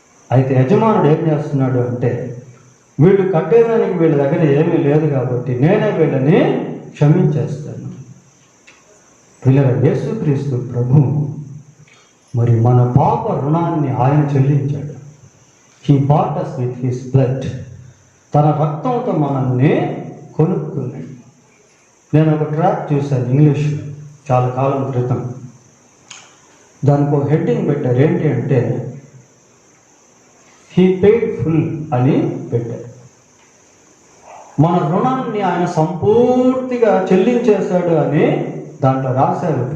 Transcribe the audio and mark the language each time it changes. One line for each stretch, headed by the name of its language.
Telugu: అయితే యజమానుడు ఏం చేస్తున్నాడు అంటే వీళ్ళు కట్టేదానికి వీళ్ళ దగ్గర ఏమీ లేదు కాబట్టి నేనే వీళ్ళని క్షమించేస్తాను. పిల్లల యేసుక్రీస్తు ప్రభు మరి మన పాప రుణాన్ని ఆయన చెల్లించాడు.
English: He bought us with his blood.
Telugu: తన రక్తంతో మనల్ని కొనుక్కున్నాడు. నేను ఒక ట్రాక్ చూశాను ఇంగ్లీష్ చాలా కాలం క్రితం. దానికి ఒక హెడ్డింగ్ పెట్టారు. ఏంటి అంటే
English: he paid full
Telugu: అని పెట్టారు. మన రుణాన్ని ఆయన సంపూర్తిగా చెల్లించేశాడు అని దాంట్లో రాశారు.